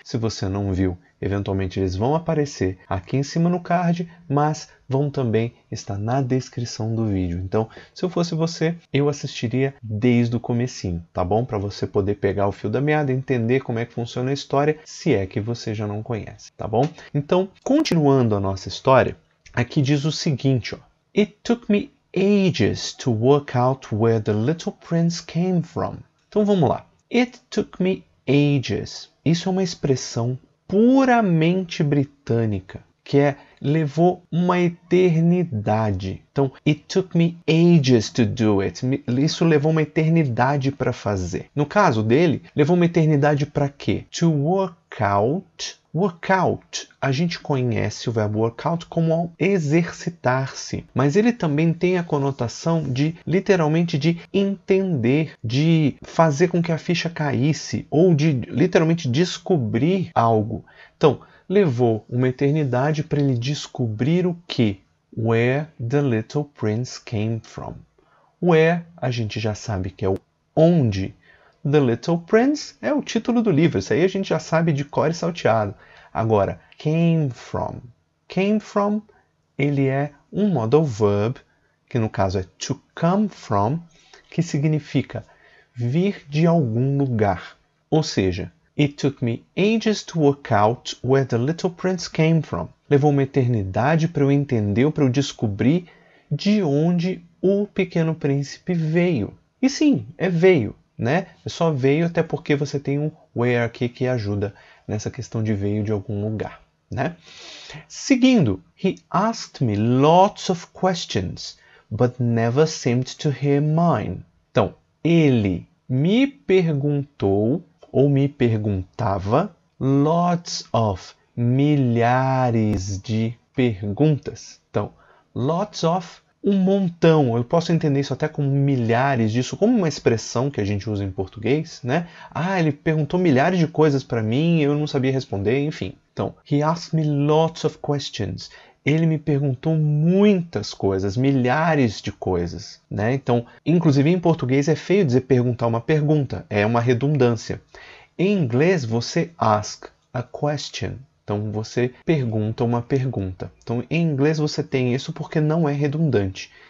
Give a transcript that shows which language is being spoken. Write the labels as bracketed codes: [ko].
[pt] Se você não viu, eventualmente eles vão aparecer aqui em cima no card, mas vão também estar na descrição do vídeo. Então, se eu fosse você, eu assistiria desde o comecinho, tá bom? Para você poder pegar o fio da meada, entender como é que funciona a história, se é que você já não conhece, tá bom? Então, continuando a nossa história, aqui diz o seguinte, ó. [en] It took me ages to work out where the little prince came from. [pt] Então vamos lá. [en] It took me ages. [pt] Isso é uma expressão puramente britânica, que é levou uma eternidade. [en] Então, it took me ages to do it. [pt] Isso levou uma eternidade para fazer. No caso dele, levou uma eternidade para quê? [en] To work out. [pt] Workout, a gente conhece o verbo workout como exercitar-se, mas ele também tem a conotação de, literalmente, de entender, de fazer com que a ficha caísse, ou de, literalmente, descobrir algo. Então, levou uma eternidade para ele descobrir o que? [en] Where the little prince came from. [pt] Where, a gente já sabe que é o onde. The Little Prince é o título do livro, isso aí a gente já sabe de cor e salteado. Agora, came from. Came from, ele é um modal verb, que no caso é to come from, que significa vir de algum lugar. Ou seja, [en] it took me ages to work out where the little prince came from. [pt] Levou uma eternidade para eu entender, para eu descobrir de onde o pequeno príncipe veio. E sim, é veio. Né? Só veio até porque você tem um where aqui que ajuda nessa questão de veio de algum lugar. Né? [en] Seguindo, he asked me lots of questions, but never seemed to hear mine. [pt] Então, ele me perguntou ou me perguntava lots of, milhares de perguntas. Então, lots of, um montão, eu posso entender isso até como milhares disso, como uma expressão que a gente usa em português, né? Ah, ele perguntou milhares de coisas para mim, eu não sabia responder, enfim. [en] Então, he asked me lots of questions. [pt] Ele me perguntou muitas coisas, milhares de coisas, né? Então, inclusive em português é feio dizer perguntar uma pergunta, é uma redundância. Em inglês, você [en] ask a question. [pt] Então, você pergunta uma pergunta. Então, em inglês você tem isso porque não é redundante.